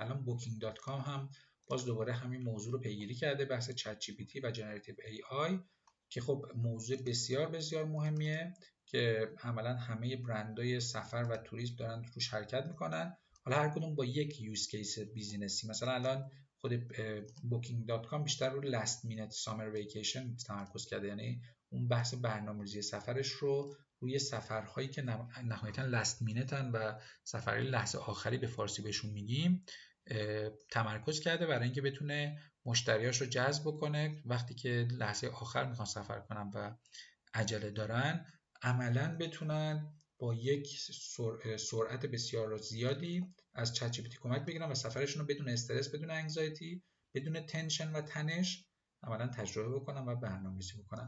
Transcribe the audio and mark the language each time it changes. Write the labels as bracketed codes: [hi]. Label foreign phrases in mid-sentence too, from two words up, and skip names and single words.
[fa] الان booking.com هم باز دوباره همین موضوع رو پیگیری کرده، بحث چت جی پی تی و [en] generative AI, [fa] که خب موضوع بسیار بسیار مهمیه که عملا همه برندهای سفر و توریسم دارن روش حرکت میکنن. حالا هر کدوم با یک [en] use case [fa] بیزینسی. مثلا الان خود booking.com بیشتر رو [en] last minute summer vacation [fa] تمرکز کرده، یعنی اون بحث برنامه‌ریزی سفرش رو روی سفرهایی که نهایتا [en] last minute [fa] هن و سفرهای لحظه آخری به فارسی بهشون میگیم تمرکز کرده، برای اینکه بتونه مشتریاش رو جذب بکنه وقتی که لحظه آخر میخوان سفر کنن و عجله دارن، عملا بتونن با یک سرعت بسیار زیادی از چت جی پی تی کمک بگیرن و سفرشون رو بدون استرس، بدون انگزایتی، بدون تنشن و تنش عملا تجربه بکنن و برنامه‌ریزی بکنن.